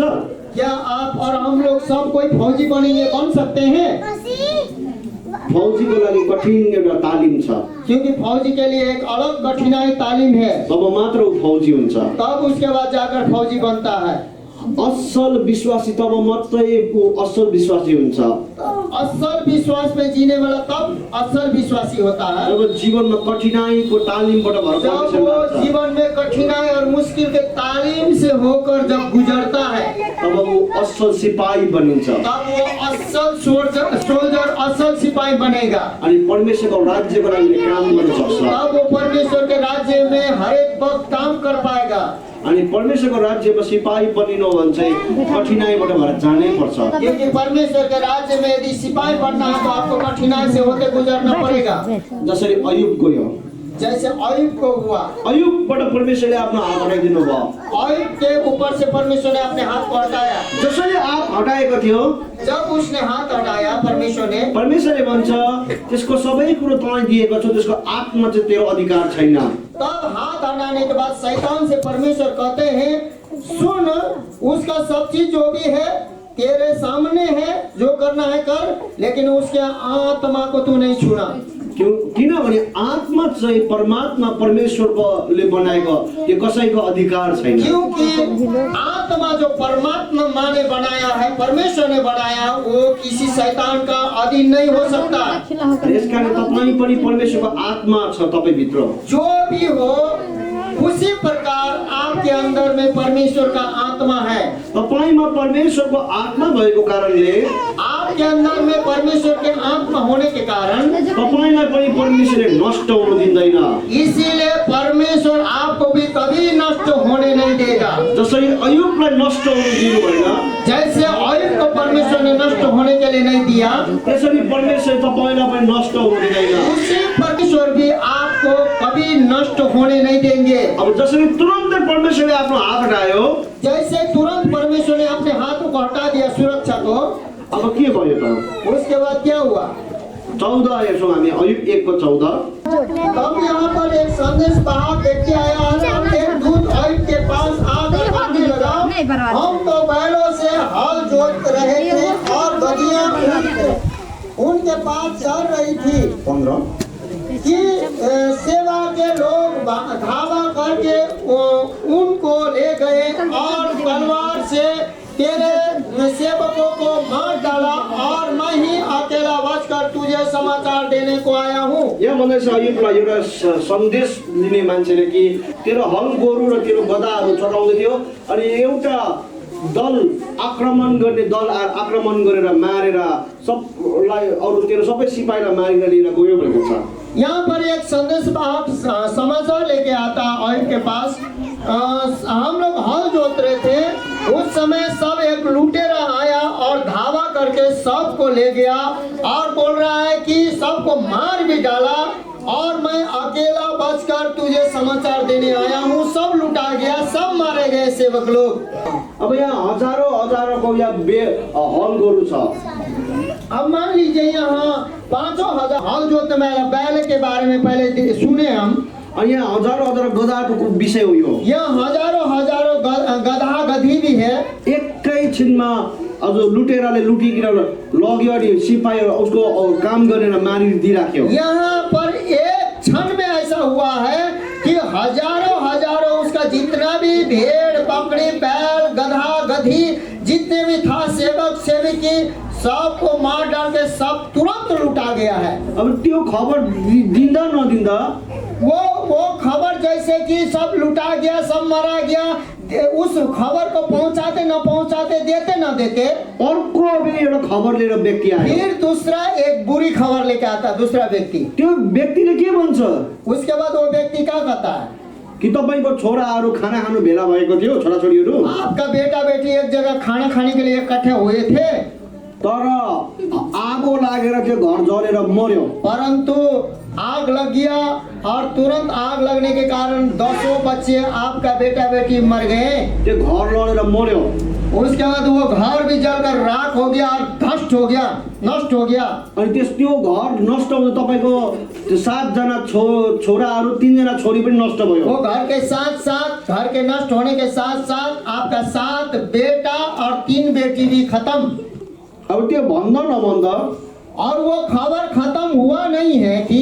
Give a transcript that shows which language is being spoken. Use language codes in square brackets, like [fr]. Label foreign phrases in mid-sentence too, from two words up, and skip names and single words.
[hi] क्या आप और हम लोग सब कोई फौजी बनेंगे, बन सकते हैं? [ne] फौजीको लागि कठिन एउटा तालिम छ। [hi] क्योंकि फौजी के लिए एक अलग कठिनाई तालीम है, [ne] तब मात्र ऊ फौजी हुन्छ। [hi] तब उसके बाद जाकर फौजी बनता है। [ne] असल विश्वासी तब मात्रै ऊ असल विश्वासी हुन्छ। [hi] असल विश्वास में जीने वाला तब असल विश्वासी होता है [ne] जब जीवनमा कठिनाइको तालिमबाट भएर [hi] जब वो जीवन में कठिनाई और मुश्किल के तालीम से होकर जब गुजरता है, तब वो [ne] असल सिपाही बनिन्छ। [hi] तब वो असल सोल्जर, असल सिपाही बनेगा। [ne] अनि परमेश्वरको राज्यको लागि काम गर्न सक्छ। [hi] तब वो परमेश्वर के राज्य में हर एक वक्त काम कर पाएगा। [ne] अनि परमेश्वरको राज्यमा सिपाही बनिनु हो भने चाहिँ कठिनाइबाट भएर जानै पर्छ। [hi] क्योंकि परमेश्वर के राज्य में यदि सिपाही बनना है तो आपको कठिनाई से होते गुजरना पड़ेगा। [ne] जसरी अयुब गयो, [hi] जैसे अयुब को हुआ, [ne] अयुबबाट परमेश्वरले आफ्नो हात हटाइदिनु भयो। [hi] अयुब के ऊपर से परमेश्वर ने अपने हाथ को हटाया। [ne] जसरी हात हटाएको थियो, [hi] जब उसने हाथ हटाया परमेश्वरले [ne] भन्छ त्यसको सबै कुरो तँलाई दिएको छ, त्यसको आत्मा चाहिँ तेरो अधिकार छैन। [hi] तब हाथ हटाने के बाद शैतान से परमेश्वर कहते हैं, सुन, उसका सब चीज जो भी है तेरे सामने है, जो करना है कर, लेकिन उसके आत्मा को तू नहीं छूना। [ne] किनभने आत्मा चाहिँ परमात्मा परमेश्वरले बनाएको त्यो कसैको अधिकार छैन। [hi] क्योंकि आत्मा जो परमात्मा ने बनाया है, परमेश्वर ने बनाया, वो किसी शैतान का अधीन नहीं हो सकता। [ne] यसकारण तपाईँ पनि परमेश्वरको आत्मा छ तपाईभित्र। [hi] जो भी हो उसी प्रकार आपके अंदर में परमेश्वर का आत्मा है। [ne] तपाईमा परमेश्वरको आत्मा भएको कारणले [hi] आपके अंदर में परमेश्वर के आत्मा होने के कारण [ne] तपाईलाई पनि परमेश्वरले नष्ट हुन दिँदैन। [hi] इसीलिए परमेश्वर आपको भी कभी नष्ट होने नहीं देगा। [ne] जसरी अयुबलाई नष्ट हुन दिनु भएन, [hi] जैसे अयुब को परमेश्वर ने नष्ट होने के लिए नहीं दिया, [ne] त्यसरी परमेश्वरले तपाईलाई पनि नष्ट हुन दिँदैन। [hi] उसी परमेश्वर भी आपको कभी नष्ट होने नहीं देंगे। [ne] अब जसरी तुरन्तै परमेश्वरले आफ्नो हात हटायो, [hi] जैसे तुरंत परमेश्वर ने अपने हाथों को हटा दिया सुरक्षा को, [ne] अब के भयो त? [hi] उसके बाद क्या हुआ? [ne] 14 हेर्छौँ हामी, अयुब 1:14। [hi] तब यहाँ पर एक संदेश वाहक व्यक्ति आया और एक दूत अयुब के पास आकर कहने लगा, हम तो बैलों से हल जोत रहे थे और गधियां उनके पास चल रही थी 15 कि सेवा के लोग धावा करके उनको ले गए और तलवार से तेरे सेवकों को मार डाला और मैं ही अकेला बचकर तुझे समाचार देने को आया हूँ। [ne] यहाँ भन्दैछ अयुबलाई एउटा सन्देश दिने मान्छेले कि तेरो हल गोरु र तेरो गधाहरू चलाउँदै थियो अनि एउटा दल आक्रमण गर्ने दल आक्रमण गरेर मारेर सबलाई अरू तेरो सबै सिपाहीलाई मारेर लिएर गयो भनेको छ। [hi] यहाँ पर एक संदेश वाहक समाचार लेके आता अयुब के पास, हम लोग हल जोत रहे थे, उस समय सब एक लुटेरा आया और धावा करके सबको ले गया और बोल रहा है कि सबको मार भी डाला और मैं अकेला बचकर तुझे समाचार देने आया हूँ। सब लुटा गया, सब मारे गए सेवक लोग। [ne] अब यहाँ हजारौं यहाँ हल गोरु छ। [hi] अब मान लीजिए यहाँ 5,000 हल जोतने वाला बैल के बारे में पहले सुने हम, [ne] अनि यहाँ हजारौं गधाको विषय हो यो। [hi] यहाँ हजारों गधा गधी भी है। [ne] एकैछिनमा अझ लुटेराले लुटिकिन लग्यो अनि सिपाही उसको काम गरेर मारिदिराख्यो। [hi] यहाँ पर एक क्षण में ऐसा हुआ है कि हजारों उसका जितना भी भेड़ बकरी बैल गधा गधी जितने भी था सेवक सेविकी सबको मार डाल के सब तुरंत लुटा गया है। [ne] अब त्यो खबर दिँदा नदिँदा [hi] वो खबर जैसे कि सब लुटा गया सब मारा गया, उस खबर को पहुंचाते न पहुंचाते देते न देते [ne] अर्को एउटा खबर लिएर व्यक्ति आयो। [hi] फिर दूसरा एक बुरी खबर लेके आता दूसरा व्यक्ति। [ne] त्यो व्यक्तिले के भन्छ? [hi] उसके बाद वो व्यक्ति क्या कहता है [ne] कि तपाईको छोराहरू खाना खानु भेला भएको थियो, छोराछोरीहरू [hi] आपका बेटा बेटी एक जगह खाना खाने के लिए इकट्ठे हुए थे, [ne] तर आगो लागेर त्यो घर जलेर मर्यो। [hi] परंतु आग लग गया और तुरंत आग लगने के कारण 10 बच्चे आपका बेटा बेटी मर गए। [ne] त्यो घर लडेर मर्यो। [hi] उसके बाद वो घर भी जलकर राख हो गया और धष्ट हो गया, नष्ट हो गया। [ne] अनि त्यो घर नष्ट हुँदा तपाईको 7 जना छोराहरू 3 जना छोरी पनि नष्ट भयो। [hi] वो घर के साथ घर के नष्ट होने के साथ साथ आपका 7 बेटा और 3 बेटी भी खत्म। [ne] अब त्यो भन्दा नभन्दा [hi] और वो खबर खत्म हुआ नहीं है कि